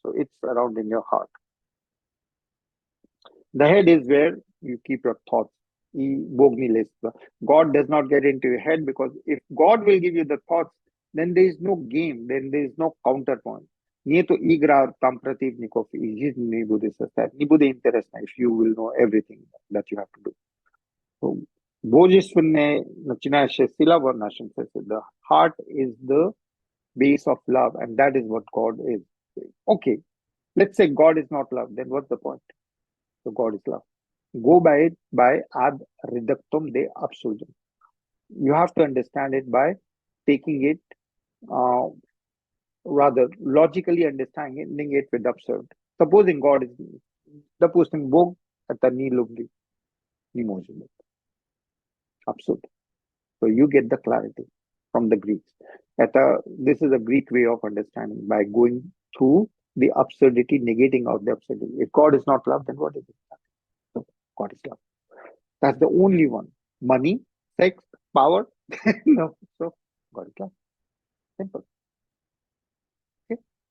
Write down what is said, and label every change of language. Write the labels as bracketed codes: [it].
[en] So it's around in your heart. The head is where you keep your thoughts. God does not get into your head, because if God will give you the thoughts, then there is no game, then there is no counterpoint. [ru] Нету игра там противников, и жизнь не будет состоять. Не будет интересно, [en] if you will know everything that you have to do. [ru] So, божественная начинающая сила в нашем сердце. [en] The heart is the base of love, and that is what God is. Okay, let's say God is not love, then what's the point? So God is love. Go by it by ad reductum de absurdum. You have to understand it by taking it, rather logically understanding it with absurd. Supposing God is, [ru] допустим, Бог это не любви, не может быть. [en] Absurd. So you get the clarity from the Greeks. This is a Greek way of understanding by going through the absurdity, negating out the absurdity. If God is not love, then what is it? So God is love. That's the only one. Money, sex, power. No. So God is love. Simple. Okay.